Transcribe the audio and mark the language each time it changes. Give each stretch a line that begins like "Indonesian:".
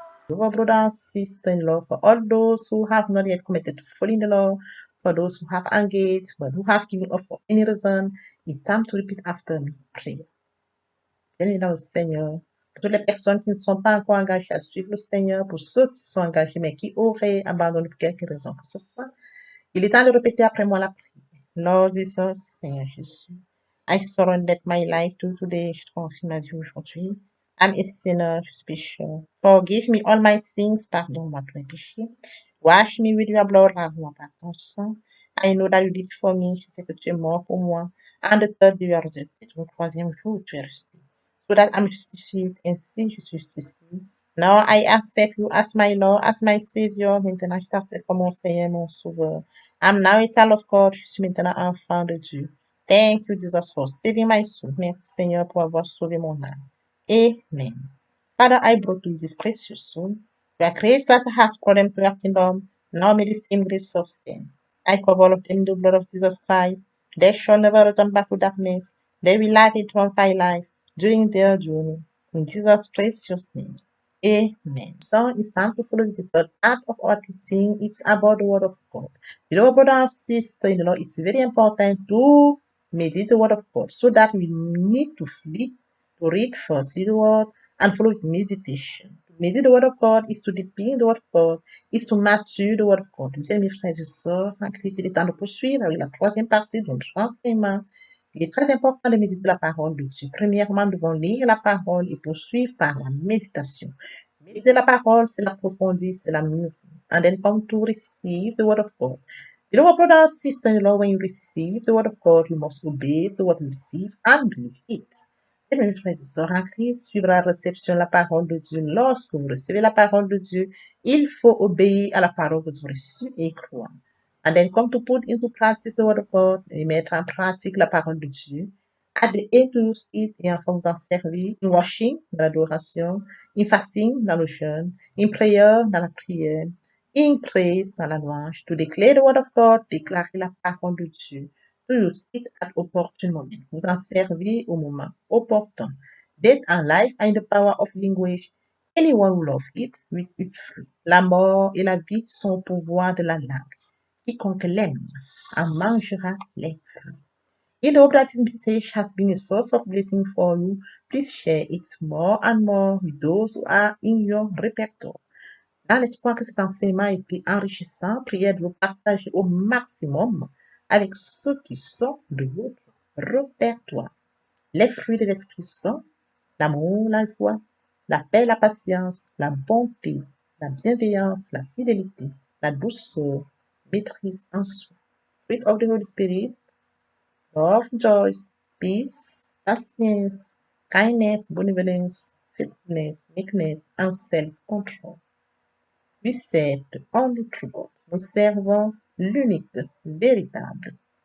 English: Our brother and sister-in-law, for all those who have not yet committed to following the law, for those who have engaged, but who have given up for any reason, it's time to repeat after me. Pray.
French: Bien-aimé dans le Seigneur, pour toutes les personnes qui ne sont pas encore engagées à suivre le Seigneur, pour ceux qui sont engagés mais qui auraient abandonné pour quelque raison que ce soit, il est temps de répéter après moi la prière.
English: Lord Jesus,
French: Seigneur Jésus,
English: I surrender my life to you today.
French: Je te confie ma vie aujourd'hui.
English: I'm a sinner,
French: je suis pécheur.
English: Forgive me all my sins,
French: pardonne-moi tous mes péchés.
English: Wash me with your blood,
French: lave-moi par ton sang.
English: I know that you did it for me,
French: je sais que tu es mort pour moi.
English: And the third day you are resurrected,
French: le troisième jour tu es resté.
English: So that I'm justified,
French: ainsi je suis justifié.
English: Now I accept you as my Lord, as my Savior.
French: Maintenant je t'accepte comme mon Seigneur, mon Sauveur.
English: I'm now a child of God,
French: je suis maintenant enfant de Dieu.
English: Thank you, Jesus, for saving my soul.
French: Merci, Seigneur, pour avoir sauvé mon âme.
English: Amen. Father, I brought you this precious soul. You are grace that has brought them to your kingdom. Now may the same grace sustain. I cover all of them in the blood of Jesus Christ. They shall never return back to darkness. They will live a triumphant life during their journey. In Jesus' precious name. Amen. So it's time to follow the third part of our teaching. It's about the word of God. You know, brother and sister, it's very important to meditate the word of God so that we need to flip to read firstly the word and follow with meditation. To meditate the word of God is to deepen the word of God, is to mature the word of God.
French: Mes frères et sœurs, en Christ, il est temps de poursuivre avec la troisième partie de notre enseignement. Il est très important de méditer la parole de Dieu. Premièrement, nous devons lire la parole et poursuivre par la méditation. Méditer la parole, c'est l'approfondir, c'est la mûrir.
English: And then come to receive the word of God. You know what, brother and sister-in-law, when you receive the word of God, you must obey the word you receive and believe it.
French: Et mes frères et sœurs en Christ, suivre la réception de la parole de Dieu. Lorsque vous recevez la parole de Dieu, il faut obéir à la parole que vous avez reçue et croire.
English: And then come to put into practice the word of God,
French: et mettre en pratique la parole de Dieu.
English: At the end to use it,
French: et enfin vous en servir,
English: in worship,
French: dans l'adoration,
English: in fasting,
French: dans le jeûne,
English: in prayer,
French: dans la prière,
English: in praise,
French: dans la louange,
English: to declare the word of God,
French: déclarer la parole de Dieu,
English: to use it at opportune moment,
French: vous en servir au moment opportun.
English: Death and life are in the power of language. Anyone who loves it will eat fruit.
French: La mort et la vie sont au pouvoir de la langue. Quiconque l'aime en mangera les fruits.
English: If the hope that this message has been a source of blessing for you, please share it more and more with those who are in your repertoire.
French: Dans l'espoir que cet enseignement ait été enrichissant, priez de le partager au maximum avec ceux qui sont de votre répertoire. Les fruits de l'Esprit sont l'amour, la joie, la paix, la patience, la bonté, la bienveillance, la fidélité, la douceur, maîtrise en soi.
English: Fruit of the Holy Spirit, love, joy, peace, patience, kindness, benevolence, faithfulness, meekness, and self-control. We serve the only true God.
French: Nous servons l'unique, véritable.